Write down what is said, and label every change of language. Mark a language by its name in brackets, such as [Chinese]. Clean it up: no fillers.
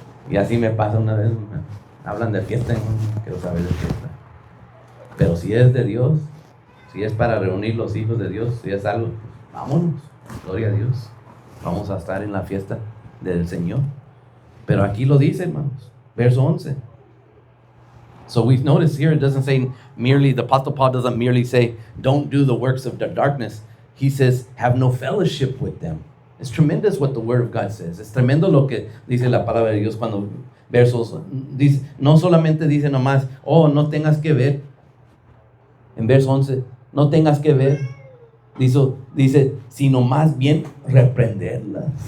[Spanish] Y así me pasa una vez, hablan de fiesta, no quiero saber de fiesta. Pero si es de Dios, si es para reunir los hijos de Dios, si es algo, vámonos, gloria a Dios. Vamos a estar en la fiesta del Señor. Pero aquí lo dice, hermanos, verso 11. [English] So we've noticed here, it doesn't say merely, the Apostle Paul doesn't merely say, don't do the works of the darkness. He says, have no fellowship with them. It's tremendous what the Word of God says. [Spanish] Es tremendo lo que dice la palabra de Dios cuando versos, dice, no solamente dice nomás, oh, no tengas que ver. En verso 11, no tengas que ver. Dice, sino más bien reprenderlas.